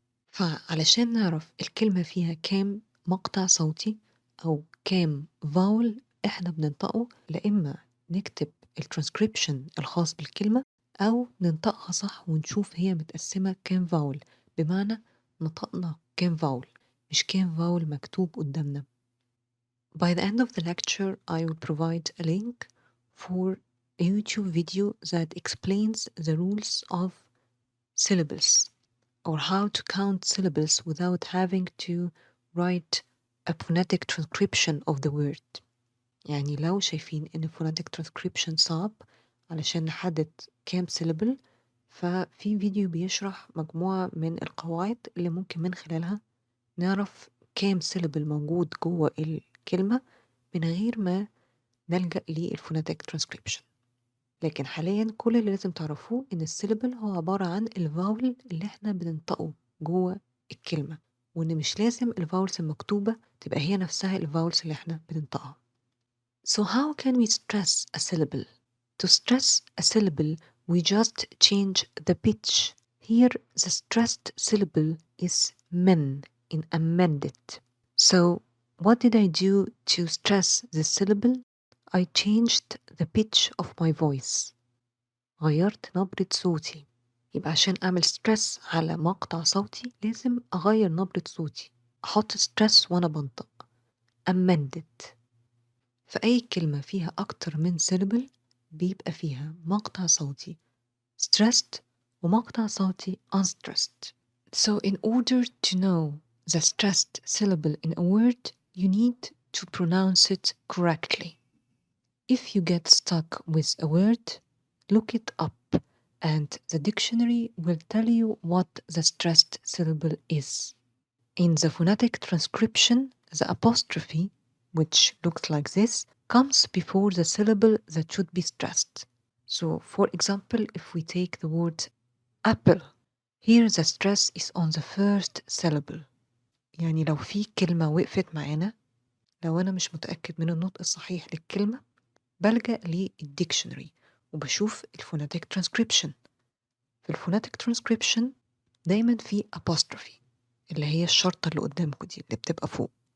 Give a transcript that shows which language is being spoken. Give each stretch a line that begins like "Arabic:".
Arabic: فعلشان نعرف الكلمة فيها كام مقطع صوتي أو كام فاول إحنا بننطقه، لإما نكتب الترانسكريبشن الخاص بالكلمة أو ننطقها صح ونشوف هي متقسمة كام فاول، بمعنى نطقنا كام فاول مش كام فاول مكتوب قدامنا.
English: By the end of the lecture I will provide a link for a YouTube video that explains the rules of syllables, or how to count syllables without having to write a phonetic transcription of the word.
Arabic: يعني لو شايفين إن phonetic transcription صعب علشان نحدد كام syllable، ففي فيديو بيشرح مجموعة من القواعد اللي ممكن من خلالها نعرف كام syllable موجود جوه الكلمة من غير ما نلجأ للphonetic transcription. لكن حاليا كل اللي لازم تعرفوه إن السيلبل هو عبارة عن الفاول اللي احنا بننطقه جوه الكلمة، وإن مش لازم الفاولز المكتوبة تبقى هي نفسها الفاولز اللي احنا بننطقها.
English: So how can we stress a syllable? To stress a syllable we just change the pitch. Here the stressed syllable is men in amended. So what did I do to stress the syllable? I changed the pitch of my voice.
Arabic: غيرت نبرة صوتي. يبقى عشان أعمل stress على مقطع صوتي لازم أغير نبرة صوتي، أحط stress وأنا بنطق.
English: amended.
Arabic: فأي كلمة فيها أكتر من syllable بيبقى فيها مقطع صوتي stressed ومقطع صوتي unstressed.
English: So in order to know the stressed syllable in a word, you need to pronounce it correctly. If you get stuck with a word, look it up and the dictionary will tell you what the stressed syllable is. In the phonetic transcription, the apostrophe, which looks like this, comes before the syllable that should be stressed. So, for example, if we take the word apple, here the stress is on the first syllable.
Arabic: يعني لو في كلمة وقفت معانا، لو أنا مش متأكد من النطق الصحيح للكلمة بلجأ للديكشنري وبشوف الفوناتيك ترانسكريبشن. في الفوناتيك ترانسكريبشن دايما في apostrophe اللي هي الشرطة اللي قدامكم دي اللي بتبقى فوق.